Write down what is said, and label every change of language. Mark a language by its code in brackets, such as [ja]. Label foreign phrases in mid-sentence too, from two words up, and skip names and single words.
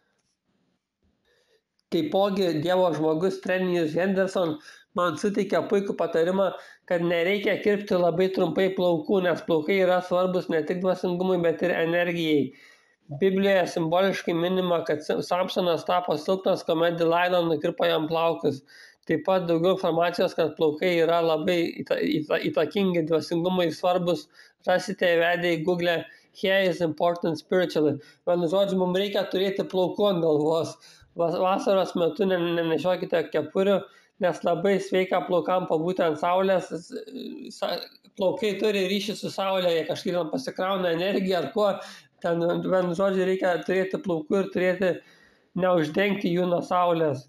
[lt] Taipogi Dievo žmogus Trenijus Henderson man suteikė puikų patarimą, kad nereikia kirpti labai trumpai plaukų, nes plaukai yra svarbus ne tik dvasingumui, bet ir energijai. Biblijoje simboliškai minima, kad Samsonas tapo silpnas, kuomet Delaila nukirpo jam plaukus. Taip pat daugiau informacijos, kad plaukai yra labai įtakingi, dvasingumui svarbus, rasite įvedę į Google [en] "Hair is important spiritually". [lt] Vienu žodžiu, mums reikia turėti plaukų ant galvos. Vasaros metu nenešiokite kepurių, nes labai sveika plaukam pabūti ant saulės. Plaukai turi ryšį su saulė, jie kažkaip pasikrauna energiją ar ko. Ten, vienu žodžiu, reikia turėti plaukų ir turėti neuždengti jų nuo saulės.